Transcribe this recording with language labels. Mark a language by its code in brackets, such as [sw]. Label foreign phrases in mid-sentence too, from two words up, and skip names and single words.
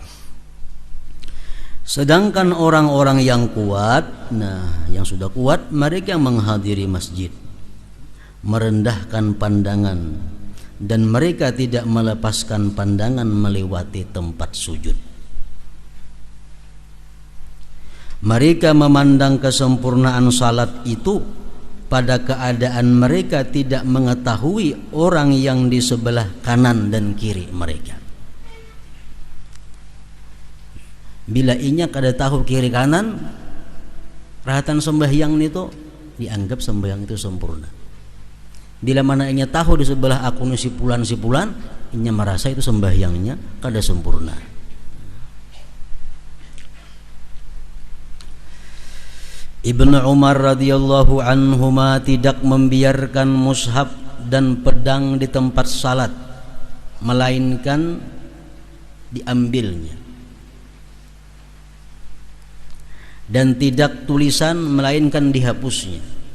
[id] Sedangkan orang-orang yang kuat, nah yang sudah kuat, mereka menghadiri masjid, merendahkan pandangan, dan mereka tidak melepaskan pandangan melewati tempat sujud. Mereka memandang kesempurnaan salat itu pada keadaan mereka tidak mengetahui orang yang di sebelah kanan dan kiri mereka. [bjn] Bila inya kada tahu kiri kanan, perhatian sembahyang itu dianggap sembahyang itu sempurna. Bila mana inya tahu di sebelah aku si pulan, inya merasa itu sembahyangnya kada sempurna. [id] Ibnu Umar [ar] رضي الله عنهما [id] tidak membiarkan mushaf dan pedang di tempat salat, melainkan diambilnya, dan tidak tulisan melainkan dihapusnya.